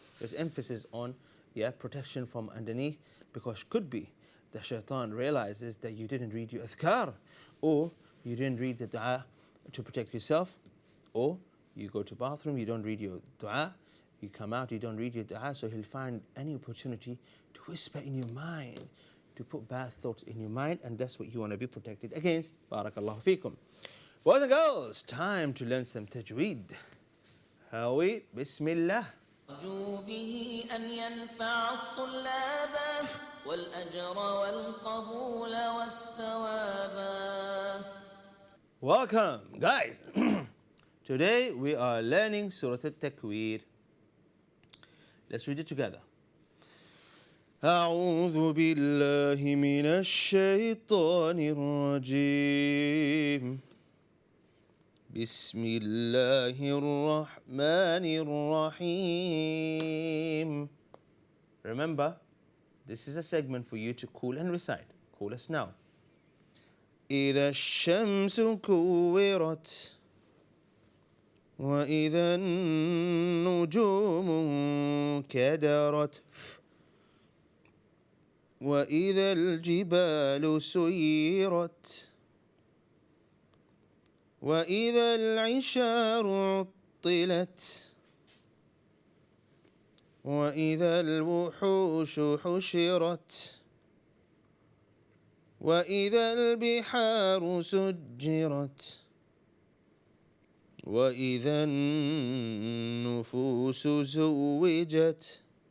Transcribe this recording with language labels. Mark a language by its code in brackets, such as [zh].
[en] There's emphasis on protection from underneath, because could be the shaitan realizes that you didn't read your adhkar, or you didn't read the dua to protect yourself, or you go to bathroom, you don't read your dua, you come out, you don't read your dua, so he'll find any opportunity to whisper in your mind, to put bad thoughts in your mind, and that's what you want to be protected against. Barakallahu feekum. Boys and girls, time to learn some tajweed. Hawi, bismillah. [ar] أرجو به أن ينفع الطلاب والأجر والقبول والثواب. [en] Welcome, guys. Today we are learning Surah Al-Takwir. Let's read it together. [ar] أعوذ بالله من الشيطان الرجيم. بسم الله الرحمن الرحيم. [en] Remember, this is a segment for you to call and recite. Call us now. [ar] إذا الشمس كورت وإذا النجوم كدرت وإذا الجبال سيرت وإذا العشار عطلت وإذا الوحوش حشرت وإذا البحار سجرت وإذا النفوس زوجت